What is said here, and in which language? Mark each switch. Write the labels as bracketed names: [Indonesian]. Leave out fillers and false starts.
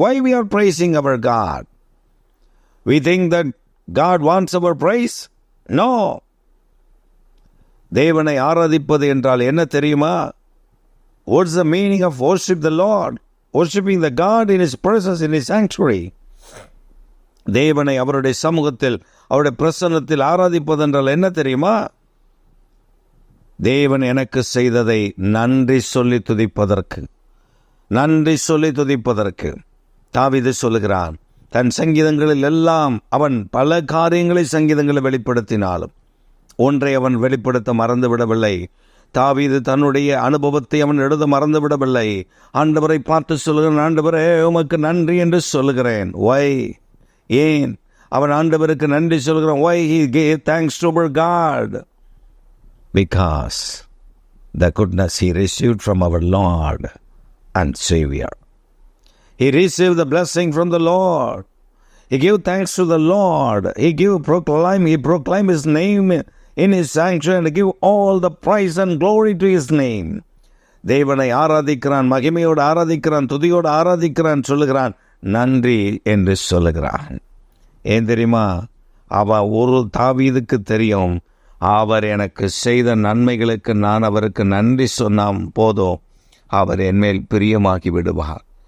[English] Why we are praising our God? We think that God wants our praise? No. [Tamil] தேவனை ஆராதிப்பது என்றால் என்ன தெரியுமா? [English] What's the meaning of worship the Lord? Worshipping the God in His presence, in His sanctuary. [Tamil] தேவனை அவருடைய சமூகத்தில், அவருடைய பிரசன்னத்தில் ஆராதிப்பது என்றால் என்ன தெரியுமா? தேவன் எனக்கு செய்ததை நன்றி சொல்லி துதிப்பதற்கு. நன்றி சொல்லி துதிப்பதற்கு தாவீது சொல்லுகிறான். தன் சங்கீதங்களில் எல்லாம் அவன் பல காரியங்களை சங்கீதங்களை வெளிப்படுத்தினாலும் ஒன்றை அவன் வெளிப்படுத்த மறந்துவிடவில்லை. தாவீது தன்னுடைய அனுபவத்தை அவன் எழுத மறந்துவிடவில்லை. ஆண்டவரை பார்த்து சொல்லுகிறேன், ஆண்டவரே உமக்கு நன்றி என்று சொல்லுகிறேன். Why? ஏன் அவன் ஆண்டவருக்கு நன்றி சொல்கிறான்? [English] Why he gave thanks to our God? Because the goodness he received from our Lord and Savior. He received the blessing from the Lord. He gave thanks to the Lord. He proclaimed His name in His sanctuary and give all the praise and glory to His name. [Tamil] தேவனை ஆராதிக்கிறான், மகிமையோடு ஆராதிக்கிறான், துதியோடு ஆராதிக்கிறான், சொல்லுகிறான், நன்றி என்று சொல்லுகிறான். ஏன் தெரியுமா? ஒரு தாவீதுக்கு தெரியும், அவர் எனக்கு செய்த நன்மைகளுக்கு நான் அவருக்கு நன்றி சொன்னாம் போதும், அவர் என்மேல் பிரியமாகி விடுவார்.